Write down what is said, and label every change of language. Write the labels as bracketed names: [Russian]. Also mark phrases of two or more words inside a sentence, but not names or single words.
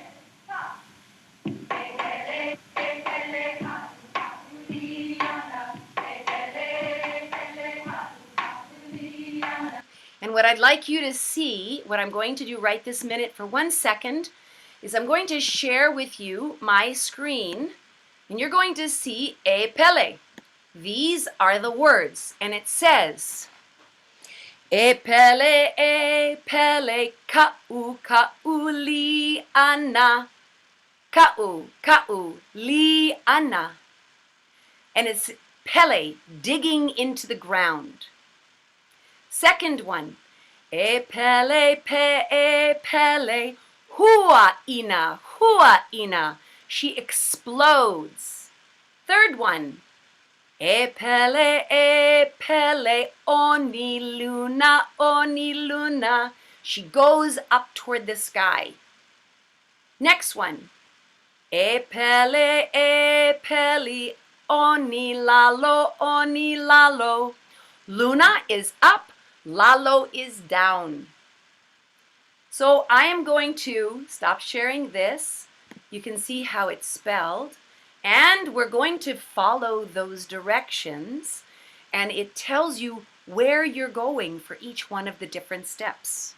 [English] And what I'd like you to see, what I'm going to do right this minute for 1 second, is I'm going to share with you my screen, and you're going to see [Hawaiian] e pele. [English] These are the words, and it says, [Hawaiian] e pele, ka'u li ana, ka'u li ana. [English] And it's pele, digging into the ground. Second one, [Hawaiian] E pele pe e pele. Hua'ina, hua'ina. [English] She explodes. Third one. [Hawaiian] E pele, oni luna, oni luna. [English] She goes up toward the sky. Next one. [Hawaiian] E pele, oni lalo, oni lalo. [English] Luna is up, lalo is down. So I am going to stop sharing this. You can see how it's spelled. And we're going to follow those directions. And it tells you where you're going for each one of the different steps.